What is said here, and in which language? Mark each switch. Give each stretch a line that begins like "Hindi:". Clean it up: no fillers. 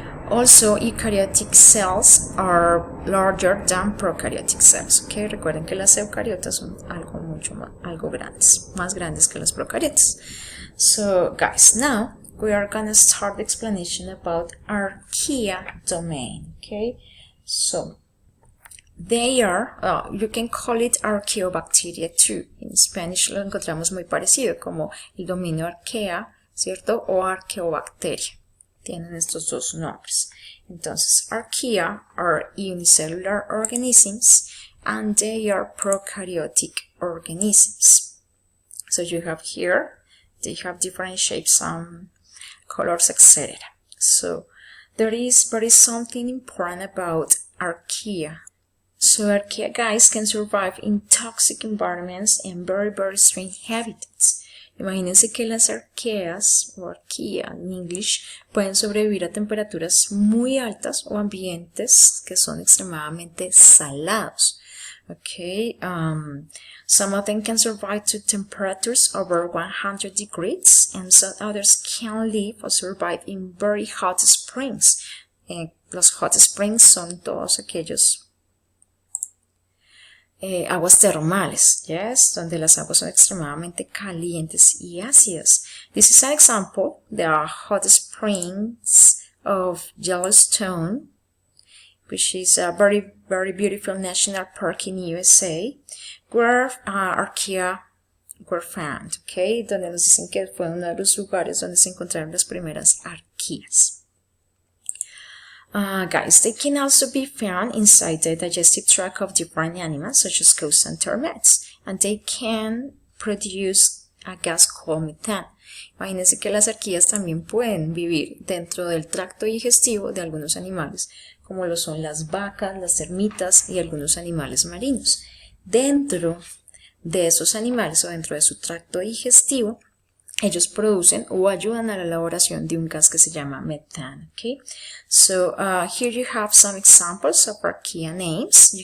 English: Also, eukaryotic cells are larger than prokaryotic cells.
Spanish: Okay, recuerden que las eucariotas son algo grandes, más grandes que las procariotas.
English: So, guys, now we are gonna start the explanation about archaea domain. Okay, so they are, you can call it archaeobacteria too.
Spanish: En Spanish lo encontramos muy parecido como el dominio archaea, ¿cierto? O archaeobacteria. Tienen estos dos nombres.
English: Entonces, archaea are unicellular organisms and they are prokaryotic organisms. So you have here, they have different shapes and colors, etc. So there is something important about archaea. So archaea, guys, can survive in toxic environments and very strange habitats.
Spanish: Imagínense que las archaeas o archaea en English pueden sobrevivir a temperaturas muy altas o ambientes que son extremadamente salados.
English: Okay, some of them can survive to temperatures over 100 degrees, and some others can live or survive in very hot springs.
Spanish: Los hot springs son todos aquellos aguas termales, yes, donde las aguas son extremadamente calientes y ácidas.
English: This is an example. There are hot springs of Yellowstone, which is a very, very beautiful national park in USA, where archaea were found, okay,
Spanish: donde nos dicen que fue uno de los lugares donde se encontraron las primeras arqueas.
English: Guys, they can also be found inside the digestive tract of different animals, such as crows and termites, and they can produce a gas called methane.
Spanish: Imagínense que las arqueas también pueden vivir dentro del tracto digestivo de algunos animales, como lo son las vacas, las termitas y algunos animales marinos. Dentro de esos animales o dentro de su tracto digestivo, ellos producen o ayudan a la elaboración de un gas que se llama methane.
English: Okay, so here you have some examples of archaea names.